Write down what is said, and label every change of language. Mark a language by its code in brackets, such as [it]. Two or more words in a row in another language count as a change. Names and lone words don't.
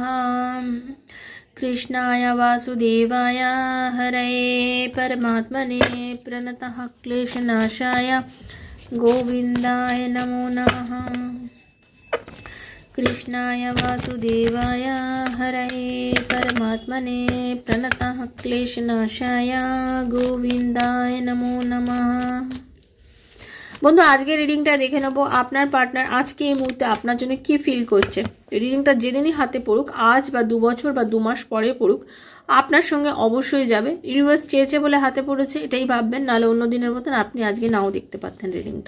[sa] कृष्णाय वासुदेवाय हरे परमात्मने प्रणतः क्लेशनाशाय गोविन्दाय नमो नमः। कृष्णाय वासुदेवाय हरे परमात्मने प्रणतः क्लेशनाशाय गोविन्दाय नमो नमः। [bn] বন্ধু আজকে রিডিংটা দেখে নেবো আপনার পার্টনার আজকে এই মুহূর্তে আপনার জন্য কি ফিল করছে। রিডিংটা যেদিনই হাতে পড়ুক, আজ বা 2 বছর বা 2 মাস পরে পড়ুক, আপনার সঙ্গে অবশ্যই যাবে। ইউনিভার্স চেয়েছে বলে হাতে পড়েছে এটাই ভাববেন, নাহলে অন্য দিনের মতন আপনি আজকে নাও দেখতে পারতেন রিডিংটা।